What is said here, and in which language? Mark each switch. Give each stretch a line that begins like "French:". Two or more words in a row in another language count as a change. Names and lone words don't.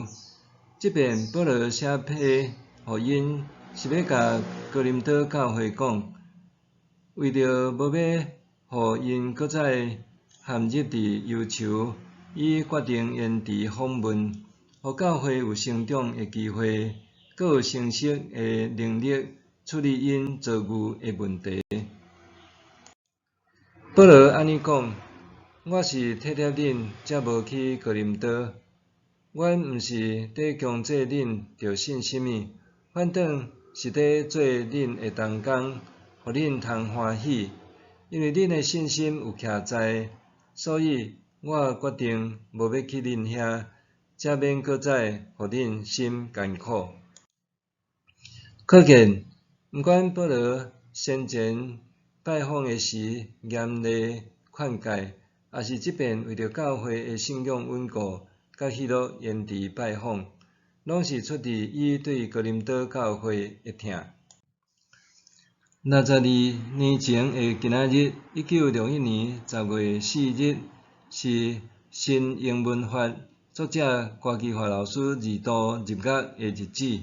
Min Nan Chinese: 即边保罗写批互因，是要甲哥林多教会讲， 为着无要互因搁再陷入伫忧愁，伊决定延迟访问，互教会有成长的机会，搁有成熟的能力处理因遭遇的问题。保罗安尼讲：我是体贴恁，才无去哥林多。阮毋是伫强制恁着信什么，反正是伫做恁的同工，互恁通欢喜。因为恁的信心有徛在，所以我决定无要去恁遐，才免搁再互恁心艰苦。可见，毋管保罗先前拜访的时严厉劝诫，也是即便为着教会的信仰稳固，甲许多延迟拜访，拢是出自伊对哥林多教会的疼。62年前的今仔日，1961年10月4日，是新英文法作者郭基华老师二度入狱的日子。